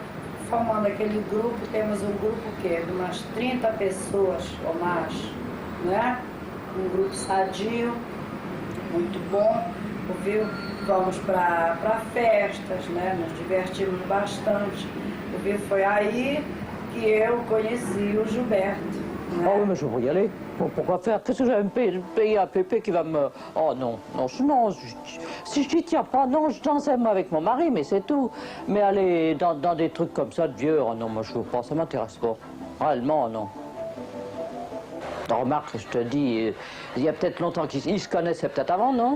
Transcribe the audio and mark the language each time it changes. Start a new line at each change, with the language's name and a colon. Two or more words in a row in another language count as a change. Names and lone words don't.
Portuguese: Formando aquele grupo, temos um grupo que de umas 30 pessoas ou mais, né? Um grupo sadio, muito bom, viu? Vamos para festas, né? Nos divertimos bastante. Foi aí que eu conheci o Gilberto. Né?
French: Oh oui, mais je veux y aller. Bon, pourquoi faire? Qu'est-ce que je vais me payer un pépé qui va me... Oh non, non, si je n'y tiens pas, non, je dansais moi avec mon mari, mais c'est tout. Mais aller dans des trucs comme ça de vieux, oh non, moi je veux pas, ça m'intéresse pas. Réellement, non. Remarque, je te dis, il y a peut-être longtemps qu'ils se connaissaient peut-être avant, non?